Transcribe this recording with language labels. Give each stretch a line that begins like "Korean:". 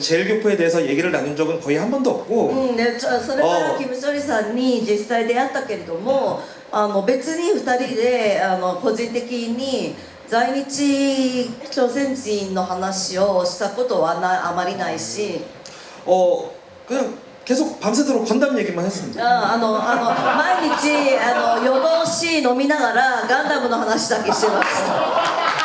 Korean: 제일교포에 대해서 얘기를 나눈 적은 거의 한 번도 없고.
Japanese: それからキム・チョリさんに実際出会ったけれども別に2人で個人的に在日朝鮮人の話をしたことはあまりないし
Korean: 그냥 계속 밤새도록 건담 얘기만 했습니다.
Japanese: 毎日夜通し飲みながらガンダムの話だけしてました。